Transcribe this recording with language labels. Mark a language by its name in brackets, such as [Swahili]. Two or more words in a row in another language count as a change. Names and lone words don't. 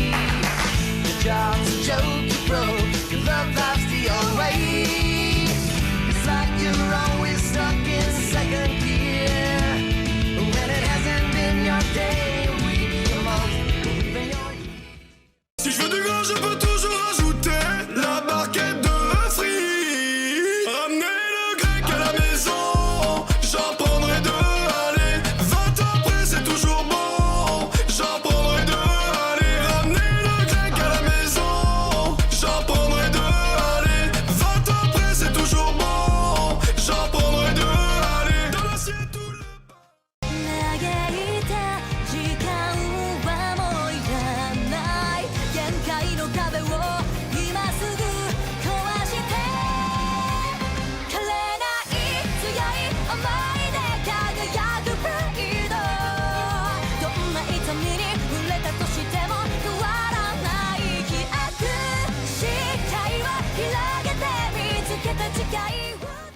[English] Your job's a joke you broke, your love life's the old way. It's like you're always stuck in second gear when it hasn't been your day, your week, your month, or even your year. [French] Si je veux du gras, je peux toujours ajouter la barquette de frites. Ramener le grec à la maison, j'en prendrai deux. Allez, 20 ans après, c'est toujours bon. J'en prendrai deux. Allez, ramener le grec à la maison, j'en prendrai deux. Allez, 20 ans après, c'est toujours bon. J'en prendrai deux. Allez, dans l'assiette tout le [Japanese] 嘆いた時間はもういらない限界の壁を今すぐ壊して枯れない強い思いで輝くプライドどんな痛みに触れたとしても変わらない気悪視界を広げて見つけた誓いを